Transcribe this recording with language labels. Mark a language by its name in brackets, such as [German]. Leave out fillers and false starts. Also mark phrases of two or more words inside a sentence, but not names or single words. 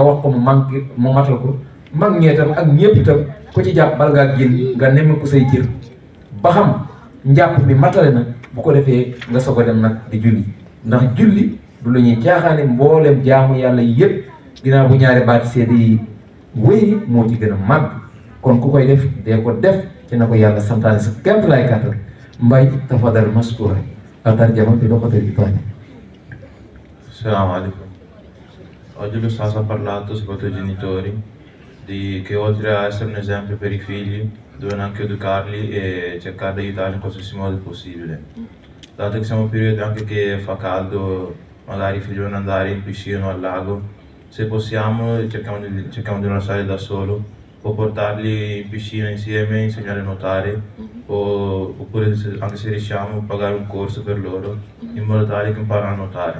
[Wolof] wax ko mu matal ko mag ñee tam ak ñëpp itam ku ci jàpp bal ngaa génn nga nemm ko say cër ba xam njàpp mi matale na bu ko defee nga soog a dem nag di julli ndax julli du la ñuy caaxaane mboolem jaamu yàlla yëpp ginnaaw bu ñaari baati seede yi wéy moo ci gën a màgg kon ku koy def dee ko def ci na ko yàlla santaane sa kémt lay kàttan mbay tafadal maskura a tarjama bi doxatal Italia. [Arabic] السلام عليكم. [Italian] Oggi lo Stato ha parlato soprattutto ai genitori che oltre a essere un esempio per i figli devono anche educarli e cercare di aiutarli in qualsiasi modo possibile. Dato che siamo in un periodo anche che fa caldo, magari i figli vogliono andare in piscina o al lago, se possiamo cerchiamo di non lasciare da solo, o portarli in piscina insieme, insegnare a nuotare, oppure anche se riusciamo pagare un corso per loro in modo tale che imparano a nuotare.